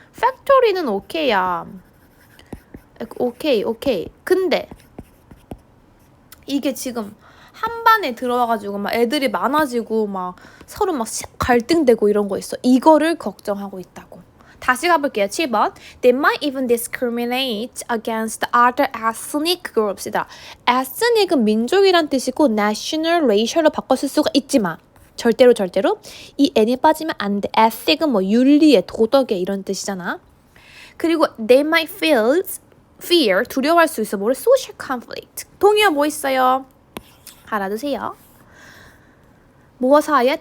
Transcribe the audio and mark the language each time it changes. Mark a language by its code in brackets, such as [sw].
[ko] 팩토리는 오케이야. 오케이. 근데 이게 지금 한 반에 들어와가지고 막 애들이 많아지고 막 서로 막 갈등되고 이런 거 있어. 이거를 걱정하고 있다고. 다시 가볼게요. 7번. [en] They might even discriminate against other ethnic groups. [ko] ethnic은 민족이란 뜻이고 national, racial로 바꿨을 수가 있지만 절대로 이 n이 빠지면 안 돼. ethic은 뭐 윤리의, 도덕의 이런 뜻이잖아. 그리고 [en] they might fear, [ko] 두려워할 수 있어. 뭐를? social conflict. 동의어 뭐 있어요? 알아두세요. 뭐와 사이에?